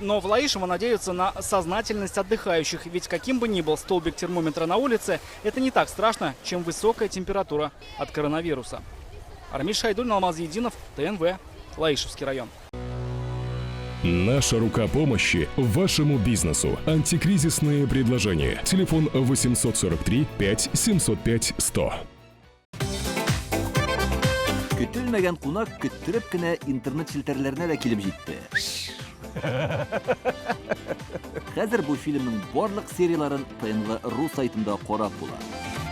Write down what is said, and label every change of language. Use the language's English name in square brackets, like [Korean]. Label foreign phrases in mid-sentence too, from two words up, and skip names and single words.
[Russian] Но в Лаишево надеются на сознательность отдыхающих. Ведь каким бы ни был столбик термометра на улице, это не так страшно, чем высокая температура от коронавируса. Армин Шайдуль, Алмаз Единов, ТНВ, Лаишевский район. Наша рука помощи вашему бизнесу. Антикризисные предложения. Телефон 843 5 705 100. [Tatar] Көтелмәгән кунак көттүреп кенә интернет челтәрләренә дә килеп җитте. Хәзер бу фильмның барлык серияларын ТНВ.ру сайтында карап була.